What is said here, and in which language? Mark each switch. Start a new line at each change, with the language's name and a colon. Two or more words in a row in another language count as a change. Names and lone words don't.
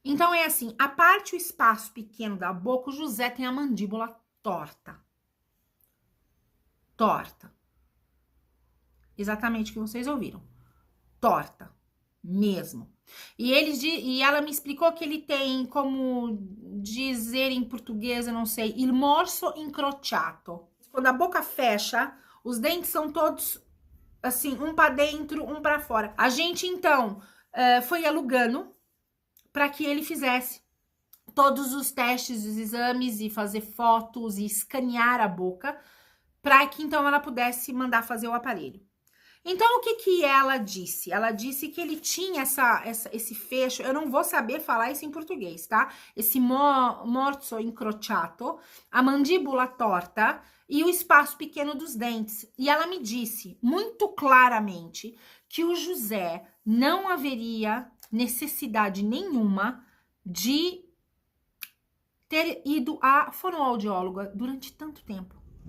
Portuguese: Então, é assim, a parte, o espaço pequeno da boca, o José tem a mandíbula torta. Torta. Exatamente o que vocês ouviram. Torta. Mesmo. E ela me explicou que ele tem, como dizer em português, eu não sei,
Italian: il morso incrociato.
Portuguese: Quando a boca fecha, os dentes são todos assim, um para dentro, um para fora. A gente, então, foi alugando para que ele fizesse todos os testes, os exames e fazer fotos e escanear a boca para que, então, ela pudesse mandar fazer o aparelho. Então, o que que ela disse? Ela disse que ele tinha esse fecho, eu não vou saber falar isso em português, tá?
Italian: Esse morso incrociato,
Portuguese: a mandíbula torta e o espaço pequeno dos dentes. E ela me disse muito claramente que o José não haveria necessidade nenhuma de ter ido à fonoaudióloga durante tanto tempo.